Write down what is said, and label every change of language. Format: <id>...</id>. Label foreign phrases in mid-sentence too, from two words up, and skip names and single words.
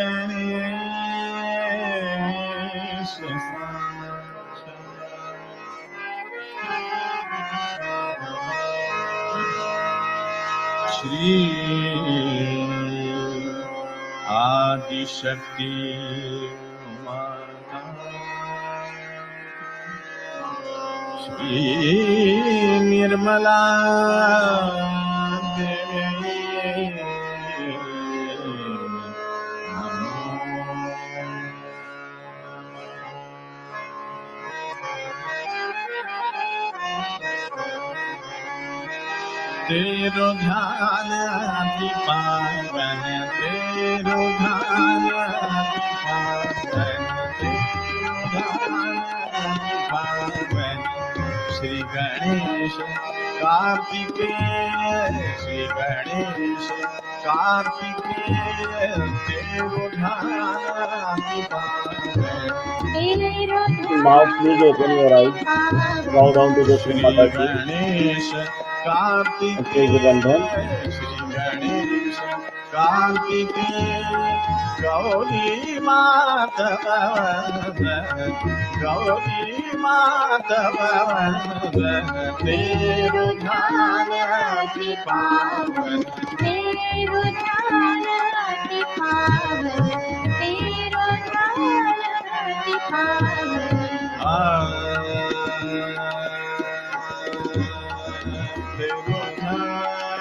<ne>Ganesha, Shri Adi Shakti Mata, Shri Nirmala Devi, तेरो ध्यान अति पावन, तेरो ध्यान अति पावन, तेरो ध्यान अति पावन, श्री गणेश कार्तिकेय, श्री गणेश कार्तिकेय, तेरो ध्यान अति पावन,</ne> <en>Now please open your eyes, bow down to the Shri श्री Mataji गणेश and take the bandhan.</en> <ne>श्री गणेश कार्तिकेय, गौरी माधव, गौरी माधव, तेरो ध्यान अति पावन, तेरो ध्यान अति पावन, तेरो ध्यान अति पावन, तेरो ध्यान</ne>